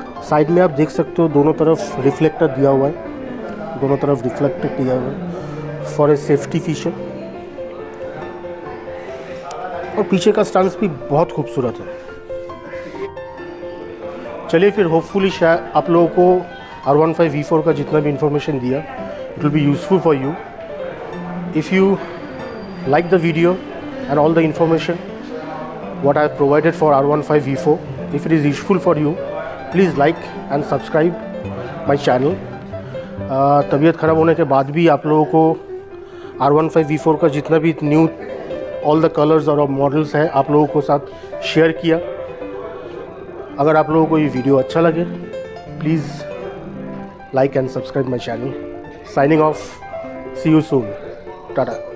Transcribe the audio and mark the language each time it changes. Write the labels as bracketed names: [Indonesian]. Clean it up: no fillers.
[Hindi] Side में आप देख सकते हो दोनों तरफ रिफ्लेक्टर दिया हुआ है, दोनों तरफ रिफ्लेक्टर दिया हुआ है [English] For a safety feature. [Hindi] और पीछे का स्टांस भी बहुत खूबसूरत है। चलिए फिर होपफुली शायद आप लोगों को R15 V4 का जितना भी इंफॉर्मेशन दिया [English] It will be useful for you. If you like the video and all the information what I have provided for R15 V4, if it is useful for you please like and subscribe my channel। [Hindi] तबीयत ख़राब होने के बाद भी आप लोगों को R15 V4 का जितना भी न्यू ऑल द कलर्स और मॉडल्स हैं आप लोगों को साथ शेयर किया। अगर आप लोगों को ये वीडियो अच्छा लगे [English] Please like and subscribe my channel. Signing off, see you soon, [Hindi] Tata.